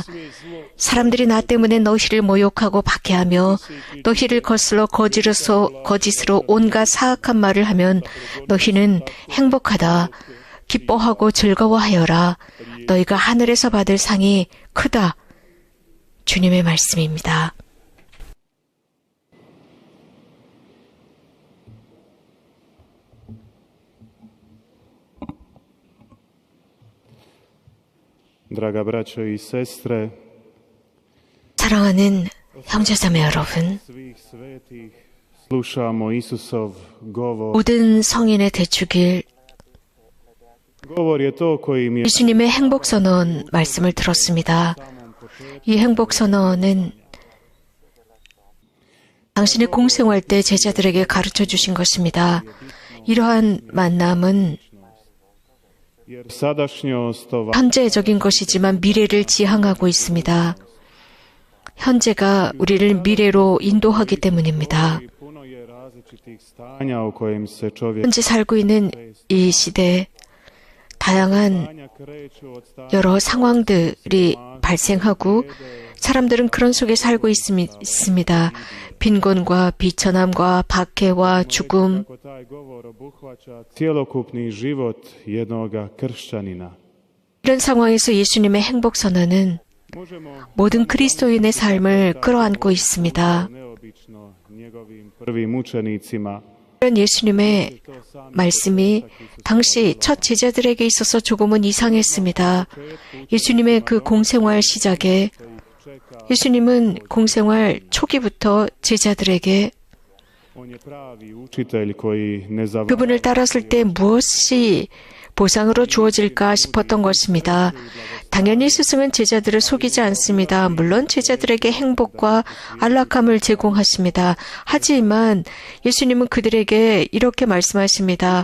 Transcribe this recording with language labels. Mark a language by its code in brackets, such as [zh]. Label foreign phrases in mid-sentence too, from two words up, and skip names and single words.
[ko] 사람들이 나 때문에 너희를 모욕하고 박해하며 너희를 거슬러 거짓으로 온갖 사악한 말을 하면 너희는 행복하다. 기뻐하고 즐거워하여라. 너희가 하늘에서 받을 상이 크다. 주님의 말씀입니다. [hr] Draga braćo i sestre, [ko] 사랑하는 형제자매 여러분, [hr] slušamo Isusov govor. [ko] 모든 성인의 대축일 [hr] Govor je to kojim je [ko] 예수님의 행복선언 말씀을 들었습니다. 이 행복선언은 당신의 공생활 때 제자들에게 가르쳐 주신 것입니다. 이러한 만남은 [hr] sadašnjost [ko] 현재적인 것이지만 미래를 지향하고 있습니다. 현재가 우리를 미래로 인도하기 때문입니다. [hr] puno je različitih stanja u kojim se čovjek [ko] 현재 살고 있는 이 시대에 다양한 [hr] kreću od stanja [ko] 여러 상황들이 발생하고 사람들은 그런 속에 살고 있습니다. 빈곤과 비천함과 박해와 죽음, [hr] kako taj govor obuhvaća cjelokupni život jednoga kršćanina. [ko] 이런 상황에서 예수님의 행복선언은 [hr] Možemo [ko] 모든 그리스도인의 삶을 끌어안고 있습니다. [hr] neobično njegovim prvim učenicima [ko] 이런 예수님의 말씀이 당시 첫 제자들에게 있어서 조금은 이상했습니다. 예수님의 그 공생활 시작에 예수님은 공생활 초기부터 제자들에게 [hr] on je pravi učitelj koji ne završava [ko] 그분을 따랐을 때 무엇이 보상으로 주어질까 싶었던 것입니다. 당연히 스승은 제자들을 속이지 않습니다. 물론 제자들에게 행복과 안락함을 제공하십니다. 하지만 예수님은 그들에게 이렇게 말씀하십니다.